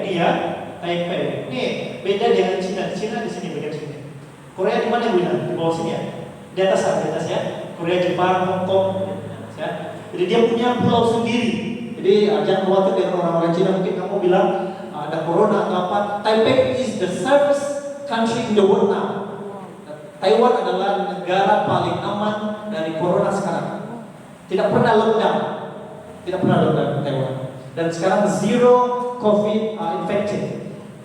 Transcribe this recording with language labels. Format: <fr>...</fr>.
<id>Ini ya, Taipei. Ini beda dengan Cina. Cina di sini bagian sini. Korea di mana Wina? Di bawah sini ya. Di atas ya. Korea, Jepang, Hong Kong, ya. Jadi dia punya pulau sendiri. Jadi jangan khawatir dengan orang-orang Cina mungkin kamu bilang ada corona atau apa.</id> <en>Taipei is the safest country in the world now.</en> <id>Taiwan adalah negara paling aman dari corona sekarang. Tidak pernah lockdown di Taiwan. Dan sekarang zero COVID infected.</id>